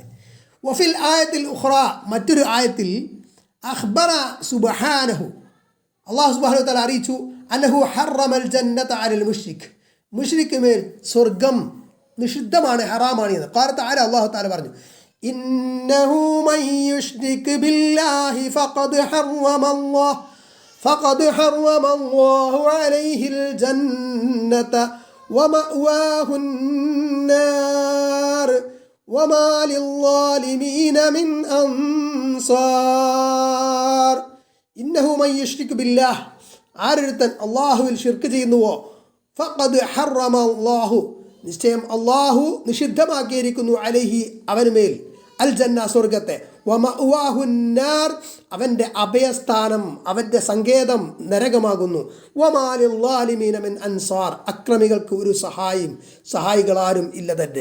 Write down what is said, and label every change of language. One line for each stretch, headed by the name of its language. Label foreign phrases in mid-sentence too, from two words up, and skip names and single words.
Arabic: وفي الآية الأخرى,
Malayalam: മറ്റൊരു ആയത്തിൽ
Arabic: أخبر سبحانه الله سبحانه وتعالى
Malayalam: അറിയിച്ചു,
Arabic: أنه حرم الجنة على المشرك,
Malayalam: മുശ്രിക്ക് മേൽ സ്വർഗ്ഗം നിഷിദ്ധമാണ്, ഹറാമാണ് എന്ന്.
Arabic: قال تعالى,
Malayalam: അല്ലാഹു തആല പറഞ്ഞു,
Arabic: إنه من يشرك بالله فقد حرم الله عليه الجنة ومأواه النار وما للظالمين من أنصار. إنه من يشرك بالله,
Malayalam: ആരൊരുത്തൻ അള്ളാഹുവിൽ ഷിർക്ക് ചെയ്യുന്നുവോ,
Arabic: فقد حرم الله,
Malayalam: നിശ്ചയം അള്ളാഹു നിഷിദ്ധമാക്കിയിരിക്കുന്നു, അലൈഹി അവനുമേൽ,
Arabic: الجنة
Malayalam: സ്വർഗത്തെ,
Arabic: ومأواه النار
Malayalam: അവൻ്റെ അഭയസ്ഥാനം, അവൻ്റെ സങ്കേതം നരകമാകുന്നു,
Arabic: وما للظالمين من أنصار
Malayalam: അക്രമികൾക്ക് ഒരു സഹായികളാരും ഇല്ല തന്നെ.